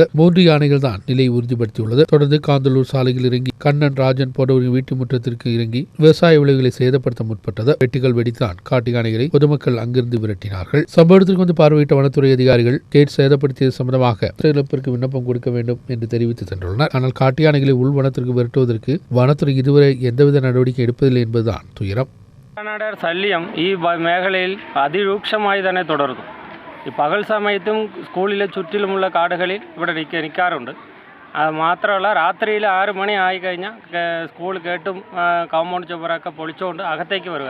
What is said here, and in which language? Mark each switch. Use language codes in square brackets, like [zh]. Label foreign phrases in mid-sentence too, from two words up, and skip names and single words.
[ta] 3 யானைகள் தான் நிலையை உறுதிப்படுத்தியுள்ளது. தொடர்ந்து காந்தலூர் சாலையில் இறங்கி கண்ணன், ராஜன் போன்றவரின் வீட்டு முற்றத்திற்கு இறங்கி விவசாய விளைவுகளை சேதப்படுத்த முற்பட்டது. வெட்டுகள் வெடித்தான் காட்டு யானைகளை பொதுமக்கள் அங்கிருந்து விரட்டினார்கள். சம்பவத்திற்கு வந்து பார்வையிட்ட வனத்துறை அதிகாரிகள் கேட் சேதப்படுத்தியது சம்பந்தமாக இழப்பிற்கு விண்ணப்பம் கொடுக்க வேண்டும் என்று தெரிவித்து சென்றுள்ளனர். ஆனால் காட்டு யானைகளை உள் வனத்திற்கு விரட்டுவதற்கு [ml] വനത്തുறை ഇതുവരെ എന്തവിധ നടപടിയും എടുപ്പതില്ല എന്നതാണ് തുയരം. ശല്യം ഈ മേഖലയിൽ അതിരൂക്ഷമായി തന്നെ തുടരുന്നു. ഈ പകൽ സമയത്തും സ്കൂളിലെ ചുറ്റിലുമുള്ള കാടുകളിൽ ഇവിടെ നിൽക്കാറുണ്ട്. അത് മാത്രമല്ല, രാത്രിയിൽ 6 മണി ആയിക്കഴിഞ്ഞാൽ സ്കൂൾ കേട്ടും കോമ്പൗണ്ട് ചുവരൊക്കെ പൊളിച്ചുകൊണ്ട് അകത്തേക്ക് വരിക.